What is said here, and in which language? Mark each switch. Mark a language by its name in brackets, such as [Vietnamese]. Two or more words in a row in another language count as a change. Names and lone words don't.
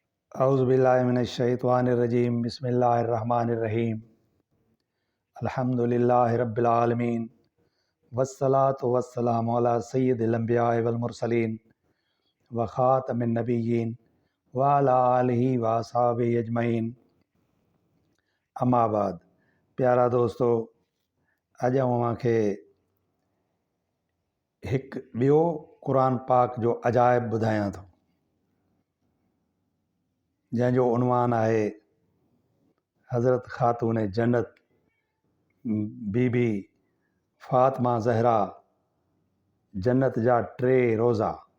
[Arabic] أعوذ بالله من الشيطان الرجيم بسم الله الرحمن الرحيم الحمد لله رب العالمين والصلاة والسلام على سيد الأنبياء والمرسلين وخاتم النبيين وعلى آله وأصحابه أجمعين. أما بعد. [Sindhi] प्यारा दोस्तों, अॼु अव्हांखे हिकु ॿियो क़ुरान पाक जो अजाइब ॿुधायां थो, जंहिंजो उनवान आहे हज़रत ख़ातून जन्नत बीबी फ़ातिमा ज़हरा जन्नत जा 3 रोज़ा।